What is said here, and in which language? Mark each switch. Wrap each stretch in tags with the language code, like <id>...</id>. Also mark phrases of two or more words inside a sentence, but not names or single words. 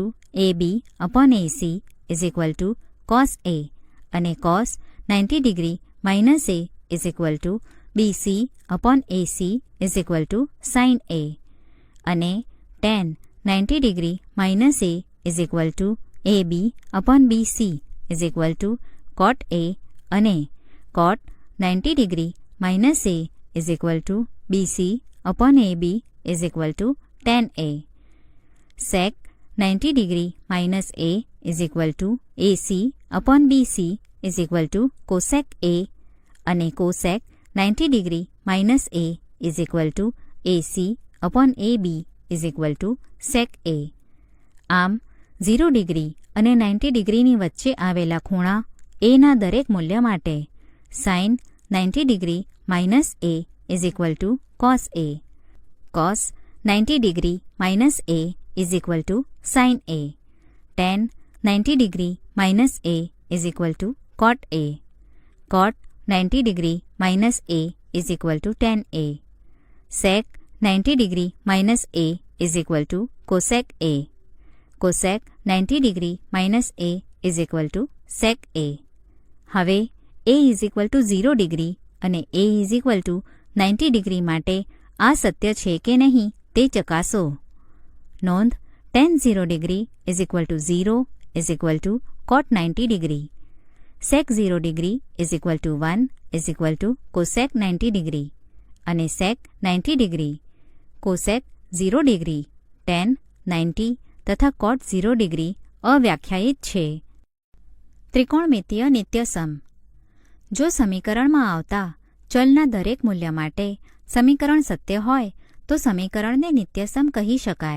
<en>AB upon AC is equal to cos A અને cos 90 degree minus A is equal to BC upon AC is equal to sin A અને tan 90 degree minus A is equal to AB upon BC is equal to cot A અને cot 90 degree minus A is equal to BC upon AB is equal to tan A. Sec 90 degree minus A is equal to AC upon BC is equal to cosec A અને cosec 90 degree minus A is equal to AC upon AB is equal to sec A.</en> <gu>આમ 0 ડિગ્રી અને 90 ડિગ્રીની વચ્ચે આવેલા ખૂણા એના દરેક મૂલ્ય માટે</gu> <en>sin 90 degree minus A is equal to cos A. cos 90 degree minus A is equal to sin A. tan 90 degree minus A is equal to cot A. cot 90 degree minus A is equal to tan A. Sec 90 degree minus A is equal to cosec A. Cosec 90 degree minus A is equal to sec A. હવે A is equal to 0 degree અને A is equal to 90 degree</en> <gu>માટે આ સત્ય છે કે નહીં તે ચકાસો.</gu> <en>નોંધ, tan 0 degree is equal to 0 is equal to cot 90 degree. sec 0 degree is equal to 1 is equal to cosec 90 degree અને sec 90 degree, cosec 0 degree, tan 90 તથા cot 0 degree</en> <gu>અવ્યાખ્યાયિત છે. ત્રિકોણમિતીય નિત્યસમ. જો સમીકરણમાં આવતા ચલના દરેક મૂલ્ય માટે સમીકરણ સત્ય હોય તો સમીકરણને નિત્યસમ કહી શકાય.</gu>